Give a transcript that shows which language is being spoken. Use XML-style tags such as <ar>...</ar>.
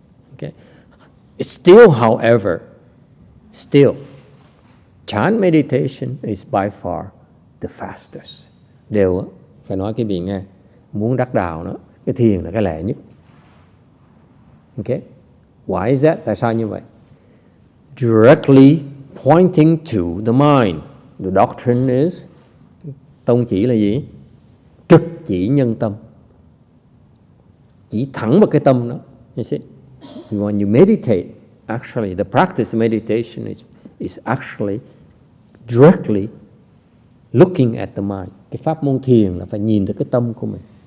<en>Okay, it's still, however, Chan meditation is by far the fastest.</en> <vi>Đều phải nói cái vị nghe, muốn đắc đạo đó, cái thiền là cái lẻ nhất.</vi> <en>Okay, why is that?</en> <vi>Tại sao như vậy?</vi> <en>Directly pointing to the mind. The doctrine is,</en> <vi>tông chỉ là gì? Trực chỉ nhân tâm. Chỉ thẳng vào cái tâm đó.</vi> <en>You see? When you meditate, actually the practice of meditation is actually directly looking at the mind.</en> <vi>Cái pháp môn thiền là phải nhìn tới cái tâm của mình.</vi>